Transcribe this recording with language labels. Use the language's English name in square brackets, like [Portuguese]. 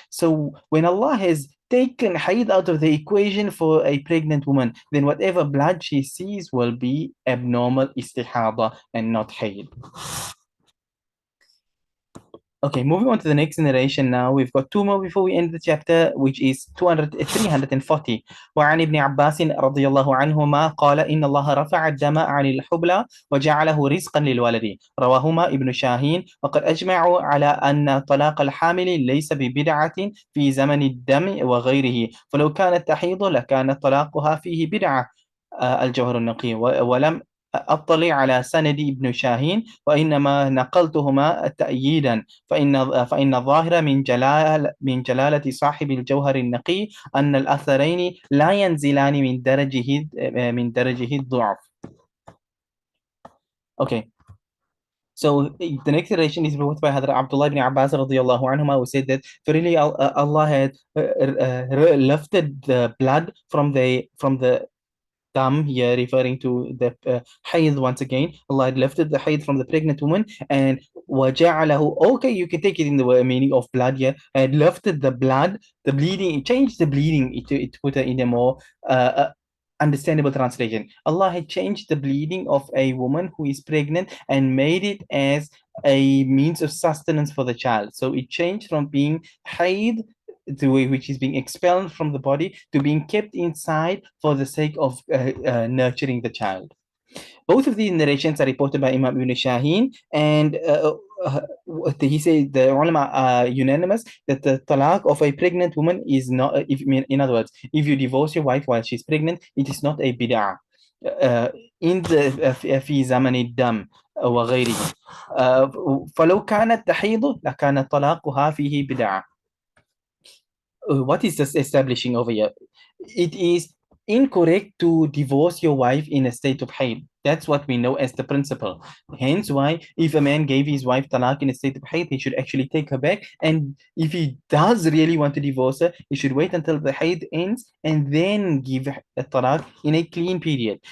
[English] So, when Allah has taken hayd out of the equation for a pregnant woman, then whatever blood she sees will be abnormal istihada and not hayd. Okay, moving on to the next narration now. We've got two more before we end the chapter, which is 340. [Arabic] وعن ابن عباس رضي الله عنهما قال إن الله رفع الدم عن الحبلى وجعله رزقا للولد. رواهما ابن شاهين. وقد أجمعوا على أن طلاق الحامل ليس ببدعة في زمن الدم وغيره، فلو كانت تحيض لكان طلاقها فيه بدعة. الجوهر النقي. ولم أطلع على سند ابن شاهين، وإنما نقلتهما تأييدا، فإن الظاهر من جلالة صاحب الجوهر النقي أن الأثرين لا ينزلان من درجه الضعف. [English] Okay. So the next narration is brought by Hadrat Abdullah ibn Abbas radiallahu anhuma, who said that really Allah had lifted the blood from the dam here, referring to the hayd once again. Allah had lifted the hayd from the pregnant woman, and وَجَعَلَهُ, okay, you can take it in the meaning of blood here, and lifted the blood, the bleeding, changed the bleeding to put it in a more understandable translation. Allah had changed the bleeding of a woman who is pregnant and made it as a means of sustenance for the child. So it changed from being hayd, which is being expelled from the body, to being kept inside for the sake of nurturing the child. Both of these narrations are reported by Imam Ibn Shaheen, and he said the ulama are unanimous that the talaq of a pregnant woman is not, in other words, if you divorce your wife while she's pregnant, it is not a bid'ah. In the [Arabic] في زمن الدم وغيره فلو كانت تحيض لكان طلاقها فيه بدعة. [English] What is this establishing over here? It is incorrect to divorce your wife in a state of haid. That's what we know as the principle. Hence, why if a man gave his wife talaq in a state of haid, he should actually take her back. And if he does really want to divorce her, he should wait until the haid ends and then give a talaq in a clean period.